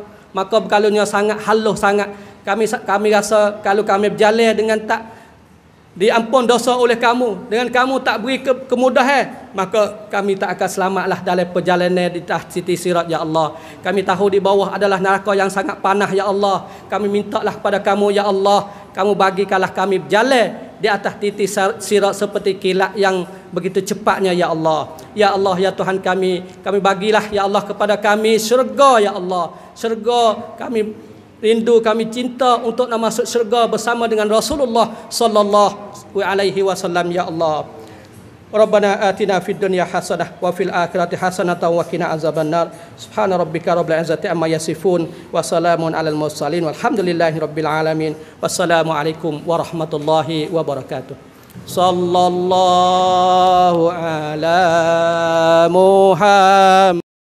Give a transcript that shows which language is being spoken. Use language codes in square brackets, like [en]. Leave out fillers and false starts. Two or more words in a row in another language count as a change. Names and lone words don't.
[ms] Maka berkalanya sangat halus sangat. Kami rasa kalau kami berjalan dengan tak diampun dosa oleh kamu, dengan kamu tak beri kemudahan, maka kami tak akan selamatlah dalam perjalanan di atas titi sirat [ar] يا الله. [ms] Kami tahu di bawah adalah neraka yang sangat panas [ar] يا الله. [ms] Kami mintalah kepada kamu [ar] يا الله, [ms] kamu bagikanlah kami berjalan di atas titi sirat seperti kilat yang begitu cepatnya ya Allah. [ar] يا الله, [ms] ya Tuhan kami bagilah [ar] يا الله [ms] kepada kami syurga [ar] يا الله. [ms] Syurga kami rindu, kami cinta untuk nak masuk syurga bersama dengan Rasulullah [ar] صلى الله عليه وسلم يا الله. ربنا آتنا في الدنيا حسنة وفي الآخرة حسنة وقنا عذاب النار. سبحان ربك رب العزة عما يصفون وسلام على المرسلين والحمد لله رب العالمين. والسلام عليكم ورحمة الله وبركاته. صلى الله على محمد.